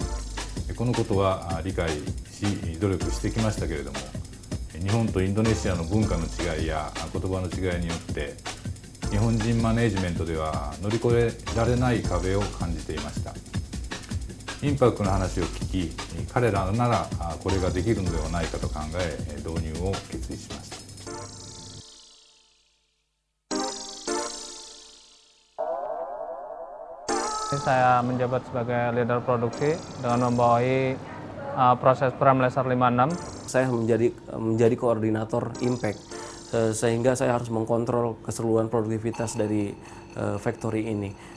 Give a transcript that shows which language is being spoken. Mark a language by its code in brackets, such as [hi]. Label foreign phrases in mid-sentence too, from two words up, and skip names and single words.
[ja] このことは理解し努力してきましたけれども、日本とインドネシアの文化の違いや言葉の違いによって日本人マネージメントでは乗り越えられない壁を感じていました。インパクトの話を聞き、彼らならこれができるのではないかと考え導入を決意しました。 [id] Saya menjabat sebagai leader produksi dengan membawahi proses Prime Laser 56. Saya menjadi koordinator impact, sehingga saya harus mengkontrol keseluruhan produktivitas dari factory ini.